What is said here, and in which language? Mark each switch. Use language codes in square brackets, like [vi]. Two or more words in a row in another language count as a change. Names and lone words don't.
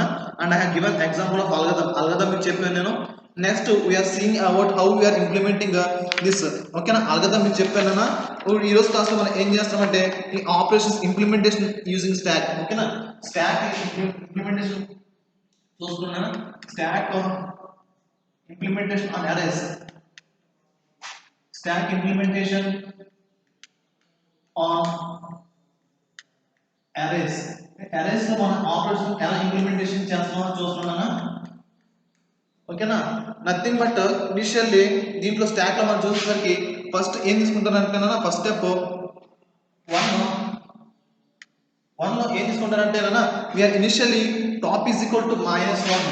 [en] and I have given example of algorithm [te] మీకు చెప్పాను నేను. [en] next we are seeing about how we are implementing this. [te] ఓకేనా, అల్గరిథం మీకు చెప్పాను. ఈ రోజు క్లాస్ లో మనం ఏం చేస్తామంటే ఈ [en] operations implementation using stack. [te] ఓకేనా, [en] stack implementation [te] చూసుకున్నాను. [en] స్టాక్ implementation on arrays, stack implementation on arrays. [te] arrays లో మనం ఆపరేషన్ ఎలా ఇంప్లిమెంటేషన్ చేస్తామో చూస్తున్నానా. ఓకేనా, [en] nothing but initially [te] దీంట్లో స్టాక్ లో మనం చూసేసరికి ఫస్ట్ ఏం తీసుకుంటారు అనుకున్నా. [en] first step 1 [te] లో ఏం తీసుకుంటారంటే [en] we are initially top is equal to -1.